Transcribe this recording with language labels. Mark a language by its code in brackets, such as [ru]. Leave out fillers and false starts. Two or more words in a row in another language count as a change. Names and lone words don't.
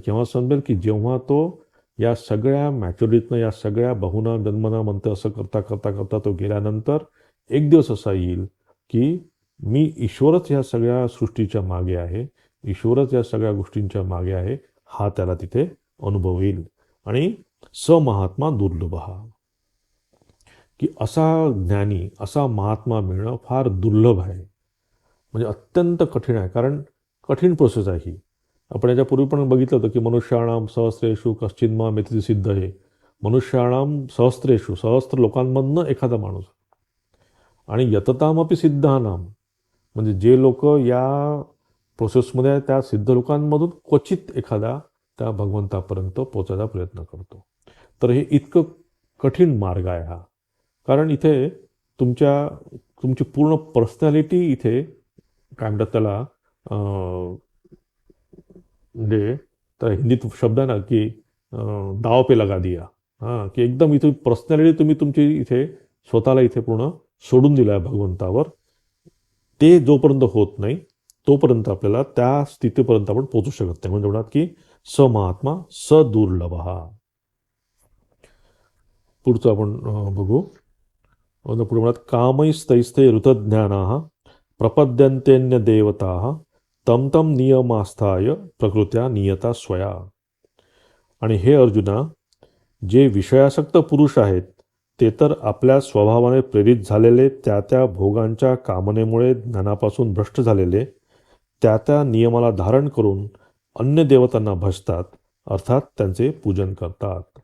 [mr] केव्हा समजेल, की जेव्हा तो या सगळ्या मॅच्युरिटीतनं, या सगळ्या [sa] बहुनाम जन्मनाम [mr] म्हणतं असं करता करता करता तो गेल्यानंतर एक दिवस असा येईल, की मी ईश्वरच ह्या सगळ्या सृष्टीच्या मागे आहे, ईश्वरच या सगळ्या गोष्टींच्या मागे आहे, हा त्याला तिथे अनुभव येईल. आणि [sa] स महात्मा दुर्लभ, [mr] की असा ज्ञानी, असा महात्मा मिळणं फार दुर्लभ आहे. म्हणजे अत्यंत कठीण आहे, कारण कठीण प्रोसेस आहे ही. आपण याच्यापूर्वी पण बघितलं होतं, की [sa] मनुष्याणाम सहस्रेषु कश्चिन् मामेति सिद्ध [mr] आहे. [sa] मनुष्याणाम सहस्रेषु, [mr] सहस्त्र लोकांमधनं एखादा माणूस, आणि [sa] यततामपि सिद्धानाम, [mr] म्हणजे जे लोक या प्रोसेसमध्ये आहे त्या सिद्ध लोकांमधून क्वचित एखादा त्या भगवंतापर्यंत पोचायचा प्रयत्न करतो. तर हे इतकं कठीण मार्ग आहे हा, कारण इथे तुमची पूर्ण पर्सनॅलिटी इथे काय म्हणतात त्याला, म्हणजे तर हिंदीत शब्द आहे ना, [hi] की दाव पे लगा दिया. [mr] हां, की एकदम इथे पर्सनॅलिटी तुम्ही तुमची इथे स्वतःला इथे पूर्ण सोडून दिलं आहे भगवंतावर. ते जोपर्यंत होत नाही तोपर्यंत आपल्याला त्या स्थितीपर्यंत आपण पोचू शकत नाही. म्हणजे म्हणतात, की [sa] स महात्मा स दुर्लभ. [mr] पुढचं आपण बघू. पुढे म्हणतात [sa] कामैस्तैस्ते ऋतज्ञाना प्रपद्यन्तेन्य देवता तम तम नियमास्थाय प्रकृत्या नियता स्वया. [mr] आणि हे अर्जुना, जे विषयासक्त पुरुष आहेत ते तर आपल्या स्वभावाने प्रेरित झालेले, त्या त्या भोगांच्या कामनेमुळे ज्ञानापासून भ्रष्ट झालेले, त्या त्या नियमाला धारण करून अन्य देवतांना भजतात, अर्थात त्यांचे पूजन करतात.